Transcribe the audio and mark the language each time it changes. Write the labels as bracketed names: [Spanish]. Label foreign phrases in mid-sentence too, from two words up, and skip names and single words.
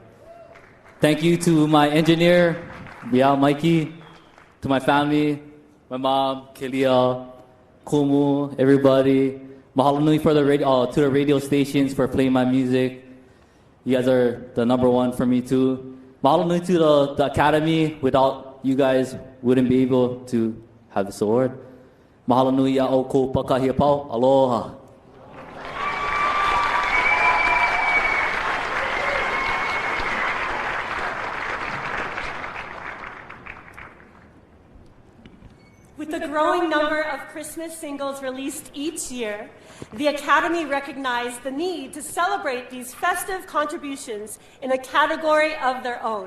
[English] Thank you to my engineer, Mikey, to my family, my mom, Kelia, Kumu, everybody. [Hawaiian] Mahalo nui [English] for the radio, to the radio stations for playing my music. You guys are the number one for me too. [Hawaiian] Mahalo nui [English] to the Academy. Without you guys, wouldn't be able to have this award. [Hawaiian] Mahalo nui a o ko pakahia pau. [English] Aloha. With the growing number of Christmas singles released each year, the Academy recognized the need to celebrate these festive contributions in a category of their own.